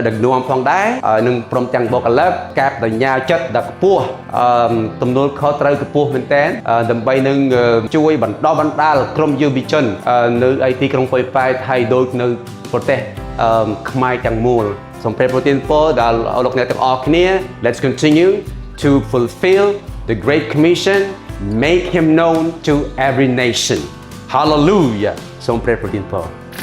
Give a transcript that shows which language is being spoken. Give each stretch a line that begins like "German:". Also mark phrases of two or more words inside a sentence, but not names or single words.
Khmer: ដឹកនាំផងដែរនិងព្រមទាំងបុគ្គលិកការបញ្ញាចិត្តដ៏ខ្ពស់ទំនួលខុសត្រូវខ្ពស់មែនទែនដើម្បីនឹងជួយបណ្ដុះបណ្ដាលក្រុមយុវជននៅឯទីក្រុងប៉ោយប៉ែតហើយដូចនៅប្រទេសខ្មែរទាំងមូលសូមព្រះប្រទានពរដល់លោកអ្នកទាំងអស់គ្នា
English: Let's continue to fulfill the Great Commission make him known to every nation Hallelujah
Khmer: សូមព្រះប្រទានពរ